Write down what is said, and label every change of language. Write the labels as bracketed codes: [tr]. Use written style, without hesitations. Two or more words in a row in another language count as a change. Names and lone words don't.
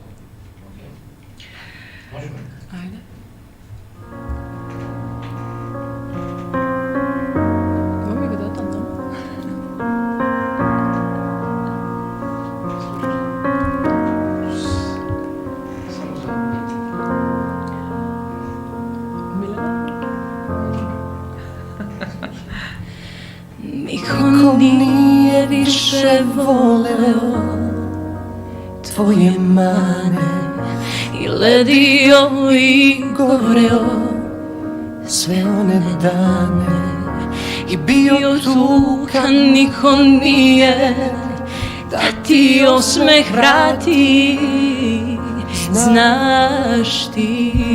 [mk] Океј. Можеме? Ајде. Мој го да таму. Само за [sr] Niko nije više voleo tvoje mane i ledio i goreo sve one dane i bio tu kad niko nije da ti osmeh vrati, znaš ti.